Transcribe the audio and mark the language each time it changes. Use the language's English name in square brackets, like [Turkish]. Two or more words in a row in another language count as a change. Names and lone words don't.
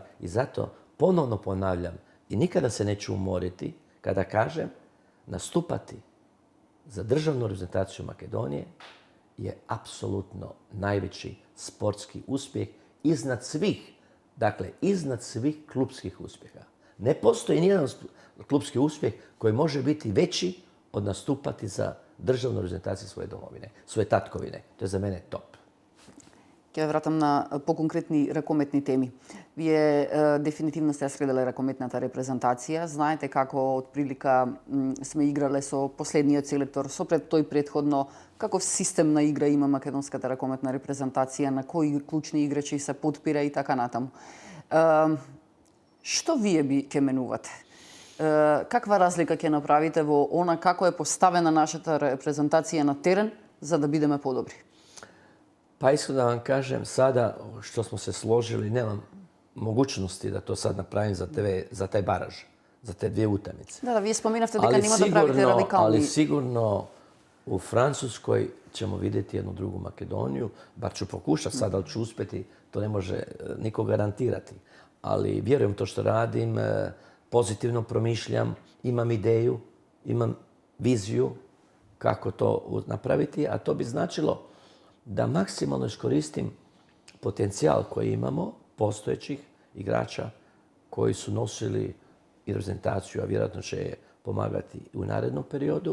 [Croatian] I zato ponovno ponavljam i nikada se neću umoriti kada kažem nastupati za državnu reprezentaciju Makedonije je apsolutno najveći sportski uspjeh iznad svih, dakle iznad svih klupskih uspjeha. Ne postoji nijedan klupski uspjeh koji može biti veći od nastupati za državnu reprezentaciju svoje domovine, svoje tatkovine. To je za mene top. [Macedonian] Ќе ве вратам на по-конкретни ракометни теми. Вие дефинитивно сте следеле ракометната репрезентација. Знаете како отприлика сме играле со последниот селектор, со пред тој предходно, каков систем на игра има македонската ракометна репрезентација, на кои клучни играчи се подпира и така натаму. Што вие ќе менувате? Каква разлика ќе направите во она како е поставена нашата репрезентација на терен за да бидеме подобри? [Croatian] Pa iskreno da vam kažem, sada što smo se složili, nemam mogućnosti da to sad napravim za taj baraž, za te dvije utakmice. [Macedonian] Да, вие споменавте дека нема да правите радикални... [Croatian] Ali sigurno u Francuskoj ćemo vidjeti jednu drugu Makedoniju, bar ću pokušati sad, ali ću uspjeti, to ne može niko garantirati. Ali vjerujem to što radim, pozitivno promišljam, imam ideju, imam viziju kako to napraviti, a to bi značilo da maksimalno iskoristim potencijal koji imamo, postojećih igrača koji su nosili i reprezentaciju, a vjerojatno će je pomagati u narednom periodu.